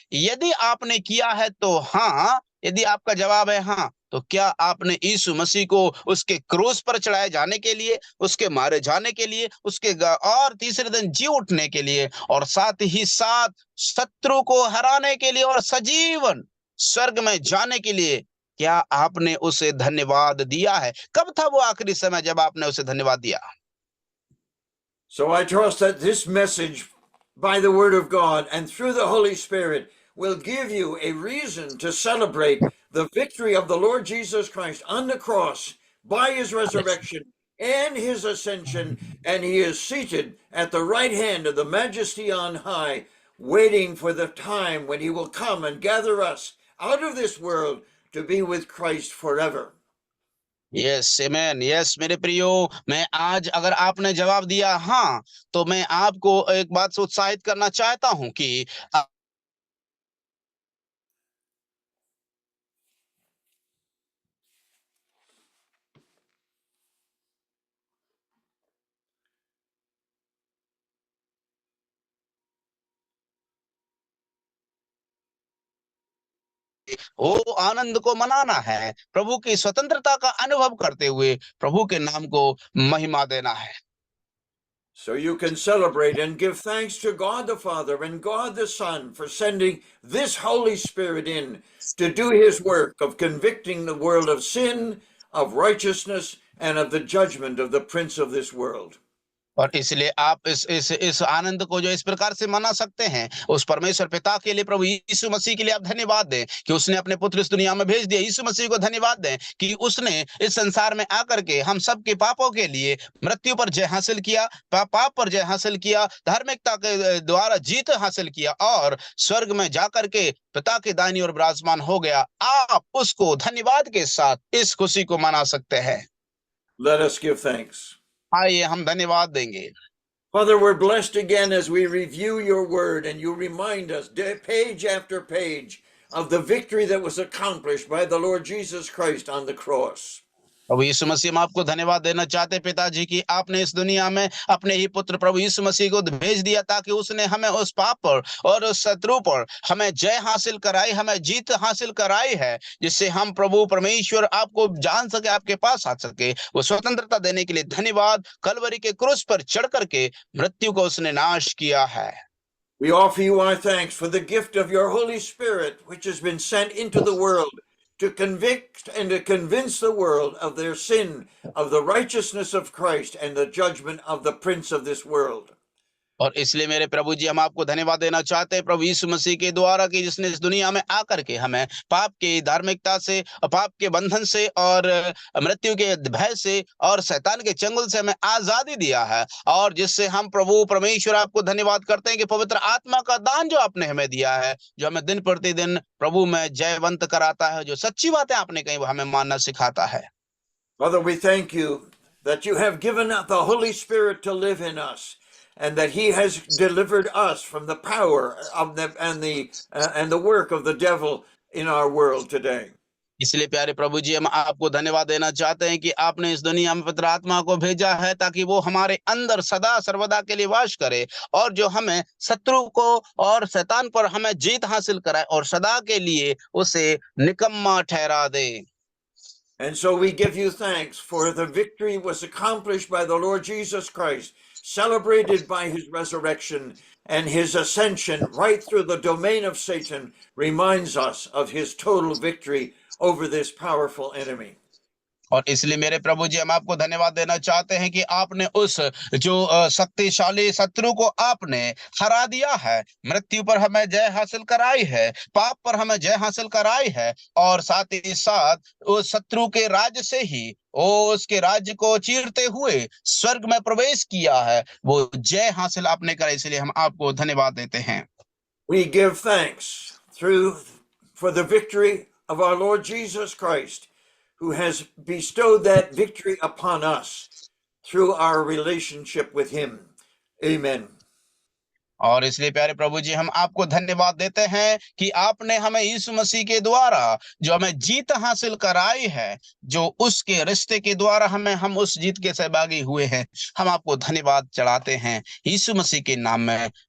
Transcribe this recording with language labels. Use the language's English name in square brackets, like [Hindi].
[Hindi] यदि आपने किया है तो हाँ, यदि आपका जवाब है हाँ, तो क्या आपने यीशु मसीह को उसके क्रूस पर चढ़ाए जाने के लिए, उसके मारे जाने के लिए, और तीसरे दिन जी उठने के लिए, और साथ ही साथ शत्रु को हराने के लिए और सजीवन स्वर्ग में जाने के लिए, क्या आपने उसे धन्यवाद दिया है? कब था वो आखिरी समय जब आपने उसे धन्यवाद दिया? [English] So I trust that this message by the word of God and through the Holy Spirit will give you a reason to celebrate the victory of the Lord Jesus Christ on the cross by his resurrection and his ascension, and he is seated at the right hand of the Majesty on high, waiting for the time when he will come and gather us out of this world to be with Christ forever. [Hindi] Yes amen, yes मेरे प्रियो, मैं आज, अगर आपने जवाब दिया हाँ, तो मैं आपको एक बात से उत्साहित करना चाहता हूं कि वो आनंद को मनाना है, प्रभु की स्वतंत्रता का अनुभव करते हुए प्रभु के नाम को महिमा देना है। [English] So you can celebrate and give thanks to God the Father and God the Son for sending this Holy Spirit in to do his work of convicting the world of sin, of righteousness, and of the judgment of the prince of this world. [Hindi] और इसलिए आप इस आनंद को जो इस प्रकार से मना सकते हैं, उस परमेश्वर पिता के लिए, प्रभु यीशु मसीह के लिए आप धन्यवाद दें कि उसने अपने पुत्र इस दुनिया में भेज दिया। यीशु मसीह को धन्यवाद दें कि उसने इस संसार में आकर के हम सबके पापों के लिए मृत्यु पर जय हासिल किया, पाप पर जय हासिल किया, धार्मिकता के द्वारा जीत हासिल किया, और स्वर्ग में जाकर के पिता के दाहिनी ओर विराजमान हो गया। आप उसको धन्यवाद के साथ इस खुशी को मना सकते हैं। [English] Let us give thanks. [Hindi] आइए हम धन्यवाद देंगे। [English] Father, we're blessed again as we review your word and you remind us page after page of the victory that was accomplished by the Lord Jesus Christ on the cross. [Hindi] प्रभु यीशु मसीह, हम आपको धन्यवाद देना चाहते पिताजी कि आपने इस दुनिया में अपने ही पुत्र प्रभु यीशु मसीह को भेज दिया, ताकि उसने हमें उस पाप पर और उस शत्रु पर हमें जय हासिल कराई, हमें जीत हासिल कराई है, जिससे हम प्रभु परमेश्वर आपको जान सके, आपके पास आ सके। वो स्वतंत्रता देने के लिए धन्यवाद। कलवरी के क्रूस पर चढ़ करके मृत्यु को उसने नाश किया है। [English] We offer you our thanks for the gift of your Holy Spirit, which has been sent into the world to convict and to convince the world of their sin, of the righteousness of Christ, and the judgment of the prince of this world. [Hindi] और इसलिए मेरे प्रभु जी हम आपको धन्यवाद देना चाहते हैं प्रभु यीशु मसीह के द्वारा कि जिसने इस दुनिया में आकर के हमें पाप की धार्मिकता से, पाप के बंधन से और मृत्यु के भय से और शैतान के चंगुल से हमें आजादी दिया है, और जिससे हम प्रभु परमेश्वर आपको धन्यवाद करते हैं कि पवित्र आत्मा का दान जो आपने हमें दिया है, जो हमें दिन प्रतिदिन प्रभु में जयवंत कराता है, जो सच्ची बातें आपने कही वो हमें मानना सिखाता है। [English] Father, we thank you that you have given the Holy Spirit to live in us, and that he has delivered us from the power of the work of the devil in our world today. [Hindi] इसलिए प्यारे प्रभु जी हम आपको धन्यवाद देना चाहते हैं कि आपने इस दुनिया में पवित्र आत्मा को भेजा है ताकि वो हमारे अंदर सदा सर्वदा के लिए वास करे, और जो हमें शत्रु को और शैतान पर हमें जीत हासिल कराए और सदा के लिए उसे निकम्मा ठहरा दे। [English] And so we give you thanks for the victory was accomplished by the Lord Jesus Christ, celebrated by his resurrection, and his ascension right through the domain of Satan reminds us of his total victory over this powerful enemy. [Hindi] और इसलिए मेरे प्रभु जी हम आपको धन्यवाद देना चाहते हैं कि आपने उस जो शक्तिशाली शत्रु को आपने हरा दिया है, मृत्यु पर हमें जय हासिल कराई है, पाप पर हमें जय हासिल कराई है, और साथ ही साथ उस शत्रु के राज्य से ही उसके राज्य को चीरते हुए स्वर्ग में प्रवेश किया है, वो जय हासिल आपने करा, इसलिए हम आपको धन्यवाद देते हैं। [English] We give thanks for the victory of our Lord Jesus Christ, who has bestowed that victory upon us through our relationship with him. Amen. [Hindi] और इसलिए प्यारे प्रभु जी हम आपको धन्यवाद देते हैं कि आपने हमें यीशु मसीह के द्वारा जो हमें जीत हासिल कराई है, जो उसके रिश्ते के द्वारा हम उस जीत के सहभागी हुए हैं, हम आपको धन्यवाद चढ़ाते हैं यीशु मसीह के नाम में।